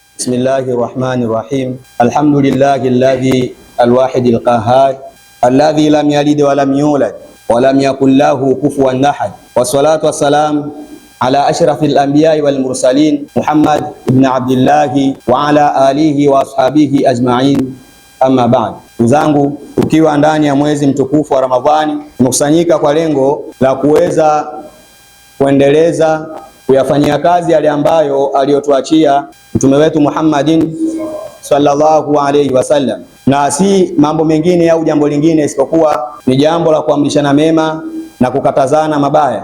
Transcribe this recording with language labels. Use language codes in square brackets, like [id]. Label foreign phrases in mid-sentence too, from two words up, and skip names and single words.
[ar] بسم الله الرحمن الرحيم. الحمد لله الذي الواحد القهار الذي لم يلد ولم يولد ولم يكن له كفوا أحد. والصلاة والسلام على أشرف الأنبياء والمرسلين محمد بن عبد الله وعلى آله وأصحابه أجمعين. أما بعد. [sw] Ndugu, tukiwa ndani ya mwezi mtukufu wa Ramadhani, tumekusanyika kwa lengo la kuweza kuendeleza kuyafanyia kazi yale ambayo aliyotuachia mtume wetu Muhammadin [ar] صلى الله عليه وسلم, [sw] na si mambo mengine au jambo lingine isipokuwa ni jambo la kuamrishana mema na kukatazana mabaya.